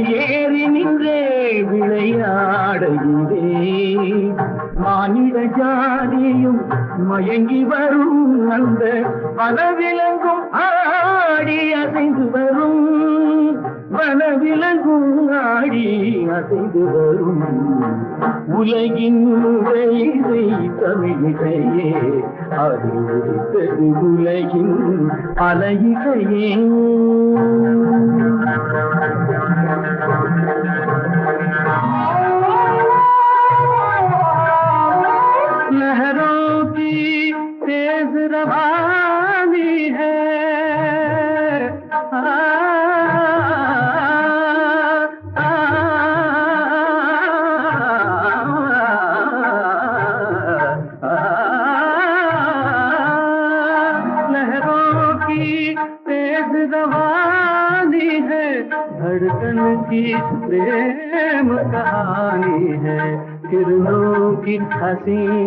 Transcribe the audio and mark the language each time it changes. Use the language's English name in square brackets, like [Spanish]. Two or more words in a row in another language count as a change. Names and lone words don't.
[Tamil] ஏறி நின்றே விளையாடுகிறே மானிட ஜாதியும் மயங்கி வரும் அந்த வனவிலங்கும் ஆடி அசைந்து வரும் வனவிலங்கும் ஆடி அசைந்து வரும் உலகின் இசை தமிழிசையே அது உதித்தது உலகின் அலையிசையே [Hindi] लहरों की तेज रवानी है लहरों की तेज रवानी है धड़कन की प्रेम कहानी है किरणों की हंसी